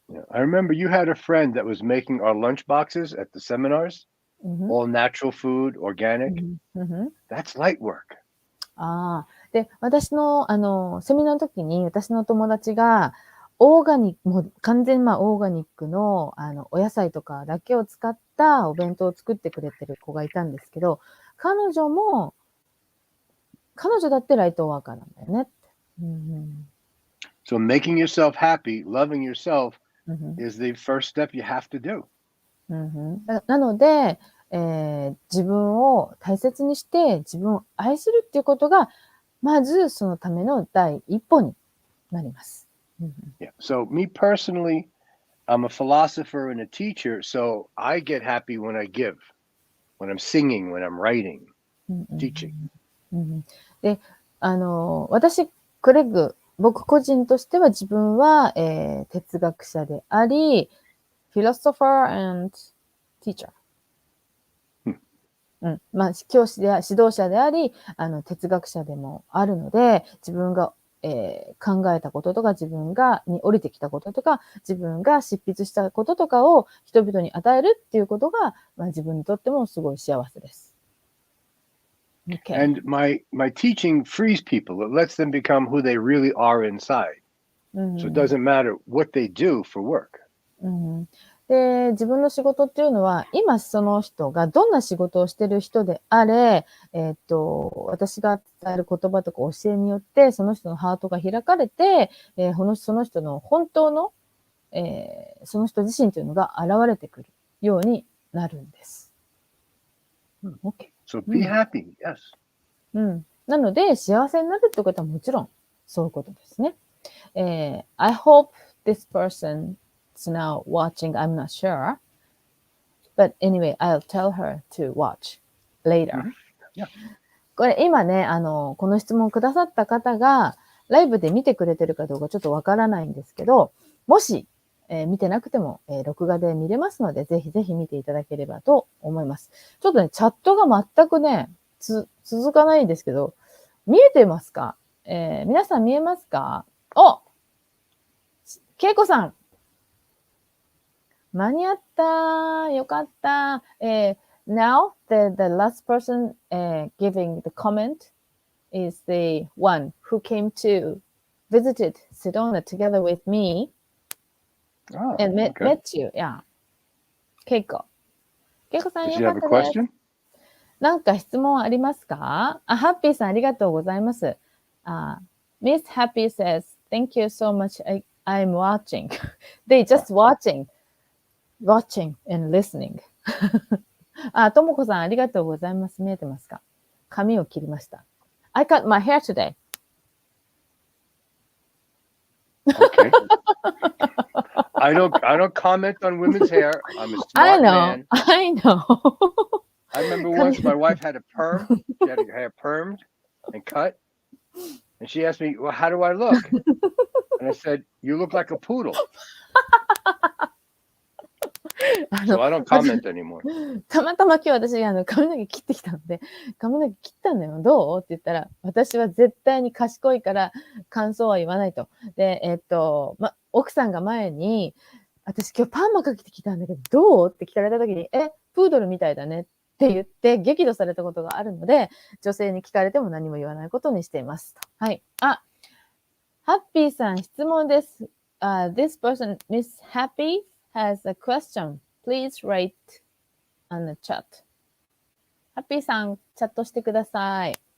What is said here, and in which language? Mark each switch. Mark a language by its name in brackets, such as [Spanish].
[English] I remember you had a friend that was making our lunch boxes at the seminars, all natural food, organic. That's light work. [Japanese] で、私の、セミナーの時に、私の友達が、オーガニック、もう完全にオーガニックの、お野菜とかだけを使ったお弁当を作ってくれてる子がいたんですけど、彼女だってライトワーカーなんだよね。 [English] So making yourself happy, loving yourself is the first step you have to do. [Japanese] なので、自分を大切にして自分を愛するっていうことが、まずそのための第一歩になります。 [English] Yeah. So me personally, I'm a philosopher and a teacher, so I get happy when I give, when I'm singing, when I'm writing, teaching. [Japanese] で、私、クレッグ、僕個人としては自分は、哲学者であり、 [English] philosopher and teacher。 [Japanese] 教師で指導者であり、哲学者でもあるので、自分が、考えたこととか、自分に降りてきたこととか、自分が執筆したこととかを人々に与えるっていうことが、自分にとってもすごい幸せです。 [English] Okay. And my teaching frees people. It lets them become who they really are inside. So it doesn't matter what they do for work. [Japanese] で、自分の仕事っていうのは、今その人がどんな仕事をしてる人であれ、私が伝える言葉とか教えによって、その人のハートが開かれて、その人の本当の、その人自身というのが現れてくるようになるんです。 [English] Okay. So be happy, yes. [Japanese] なので、幸せになるってことはもちろん、そういうことですね。 [English] I hope this person's now watching, I'm not sure. But anyway, I'll tell her to watch later. Yeah. [Japanese] これ今ね、この質問をくださった方が、ライブで見てくれてるかどうかちょっとわからないんですけど、もし、見てなくても、録画で見れますので、ぜひぜひ見ていただければと思います。ちょっとね、チャットが全くね、続かないんですけど、見えてますか？皆さん見えますか？けいこさん間に合ったよかった。 [English] Now, the last person giving the comment is the one who came to visited Sedona together with me and met you. Yeah. [Japanese] ケイコさんよかったです。なんか質問ありますか？ハッピーさんありがとうございます。 [English] Miss Happy says, thank you so much. I'm watching. They just watching and listening. [Japanese] ともこさんありがとうございます。見えてますか？髪を切りました。 [English] I cut my hair today. Okay. I don't comment on women's hair. I'm a smart man. I know. I remember once my wife had a perm. She had her hair permed and cut. And she asked me, well, how do I look? And I said, you look like a poodle. So I don't comment anymore. [Japanese] たまたま今日私髪の毛切ってきたので、髪の毛切ったんだよ。どうって言ったら、私は絶対に賢いから感想は言わないと。で、奥さんが前に、私今日パーマかけてきたんだけど、どうって聞かれた時に、プードルみたいだねって言って激怒されたことがあるので、女性に聞かれても何も言わないことにしています。はい。ハッピーさん質問です。 [English] This person, Miss Happy, has a question.Please write on the chat. [Japanese] ハッピーさん、チャットしてください。